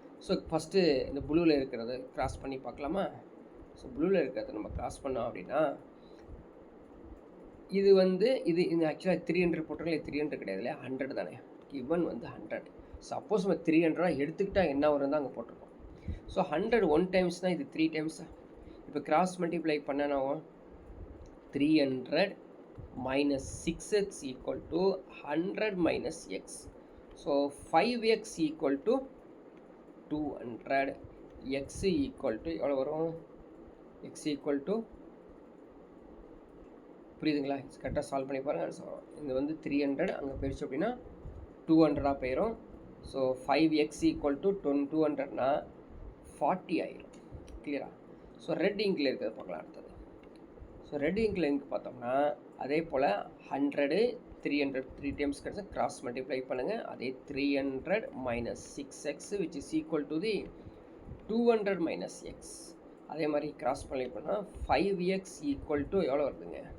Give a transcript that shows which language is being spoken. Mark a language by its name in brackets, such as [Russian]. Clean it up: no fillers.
[Tamil] So first இந்த ப்ளூவில் இருக்கிறது கிராஸ் பண்ணி பார்க்கலாமா? ஸோ ப்ளூவில் இருக்கிறத நம்ம கிராஸ் பண்ணோம் அப்படின்னா இது வந்து இது ஆக்சுவலாக 300 போட்டிருக்கோம். 300 கிடையாது இல்லையா, 100 தானே. கிவன் வந்து 100. சப்போஸ் நம்ம 300 எடுத்துக்கிட்டால் என்ன வரும் தான் அங்கே போட்டிருக்கோம். ஸோ 100 1 டைம்ஸ்னால் இது 3 டைம்ஸா? இப்போ [English] cross multiply [Tamil] பண்ணனா [English] 300 minus 6x equal to 100 minus x. So 5x equal to 200, x equal to [Tamil] எவ்வளோ வரும்? [English] x equal to [Tamil] புரியுதுங்களா? கரெக்டாக சால்வ் பண்ணி பாருங்கள் ஆன்சர் வரும். இது வந்து 300 அங்கே போயிடுச்சு அப்படின்னா 200 போயிடும். ஸோ 5x equal to 200னா 40 ஆயிரும். கிளியரா? ஸோ ரெட் இங்கில் இருக்கிறது பார்க்கலாம் அடுத்தது. ஸோ ரெட் இங்கில் இங்க் பார்த்தோம்னா அதே போல் 100 300 3 டைம்ஸ் கிடச்சா கிராஸ் மல்டிப்ளை பண்ணுங்கள். அதே [English] 300 minus 6x which is equal to the 200 minus x. [Tamil] அதே மாதிரி கிராஸ் மல்டிப்ளை பண்ணால் 5x equal to எவ்வளோ வருதுங்க?